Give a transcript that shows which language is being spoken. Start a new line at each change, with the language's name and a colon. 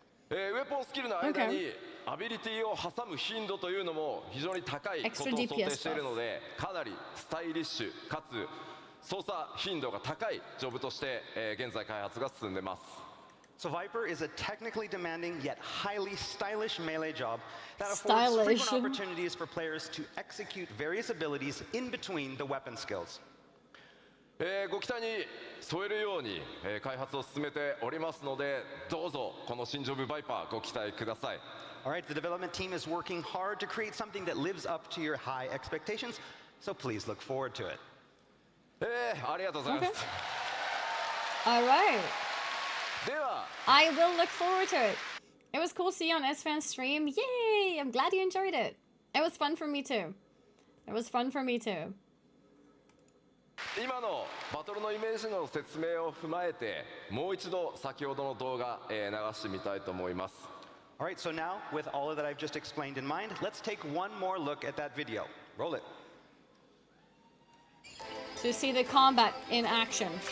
Japanese: ウェポンスキルの間にアビリティを挟む頻度というのも非常に高いことを想定しているのでかなりスタイリッシュかつ操作頻度が高いジョブとして、現在開発が進んでます
English: So Viper is a technically demanding yet highly stylish melee job that affords frequent Stylish. opportunities for players to execute various abilities in between the weapon skills.
Japanese: ご期待に添えるように、開発を進めておりますのでどうぞこの新ジョブバイパーご期待ください
English: All right, the development team is working hard to create something that lives up to your high expectations, so please look forward to it.
Japanese: ありがとうございます、
English: All right.
Japanese: では
English: I will look forward to it. It was cool to see you on SFan's stream. Yay! I'm glad you enjoyed it. It was fun for me too. It was fun for me too.
Japanese: 今のバトルのイメージの説明を踏まえてもう一度先ほどの動画、流してみたいと思います
English: All right, so now, with all of that I've just explained in mind, let's take one more look at that video. Roll it. To see the combat in action.